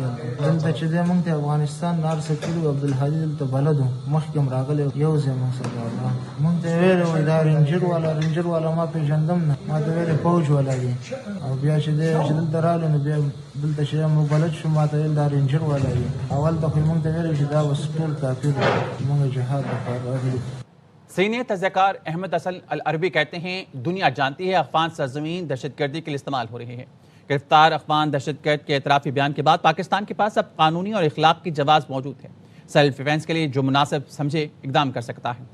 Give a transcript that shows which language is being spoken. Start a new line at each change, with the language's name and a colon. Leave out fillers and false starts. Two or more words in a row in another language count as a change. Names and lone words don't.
Pashto: دلته چې دی مونږ ته افغانستان هر څه کړي و، عبدالهادي دلته بلد و، مخکې هم راغلی یو ځای مونږ سره مونږ ته ویلې وایي دا رینجر والا ما پېژندم نه، ما ته ویلې فوج والا دی، او بیا چې دی چې دلته راغلی نو بیا دلته چې موږ بلد شو ما ته ویل دا رینجر والا دی. اول ته خو مونږ ته ویلې چې دا اوس ټول کافر دي، مونږ جهاد لپاره راغلي.
Urdu: سینئر تجزیہ کار احمد حسن العربی کہتے ہیں دنیا جانتی ہے افغان سرزمین دہشت گردی کے لیے استعمال ہو رہی ہے۔ گرفتار افغان دہشت گرد کے اعترافی بیان کے بعد پاکستان کے پاس اب قانونی اور اخلاق کی جواز موجود ہے،
English: self defense
Urdu: کے لیے جو مناسب سمجھے اقدام کر سکتا ہے۔